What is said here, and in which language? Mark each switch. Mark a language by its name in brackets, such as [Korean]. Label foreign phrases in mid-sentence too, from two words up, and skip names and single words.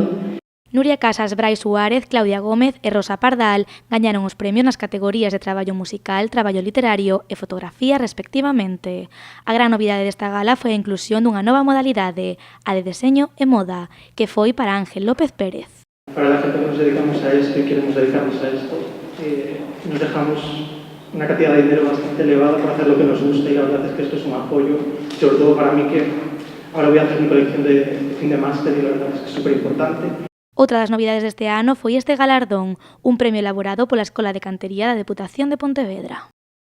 [Galician] Nuria Casas, Brais Suárez, Claudia Gómez e Rosa Pardal gañaron os premios nas categorías de traballo musical, traballo literario e fotografía respectivamente. A gran novidade desta gala foi a inclusión dunha nova modalidade, a de deseño e moda, que foi para Ángel López Pérez. [Spanish] Para la gente que nos dedicamos a esto y queremos dedicarnos a esto, nos dejamos una cantidad de dinero bastante elevada para hacer lo que nos gusta y la verdad es que esto es un apoyo, sobre todo para mí que ahora voy a hacer mi colección de fin de máster y la verdad es que es súper importante. [Galician] Outra das novidades deste ano foi este galardón, un premio elaborado pola Escola de Cantería da Deputación de Pontevedra.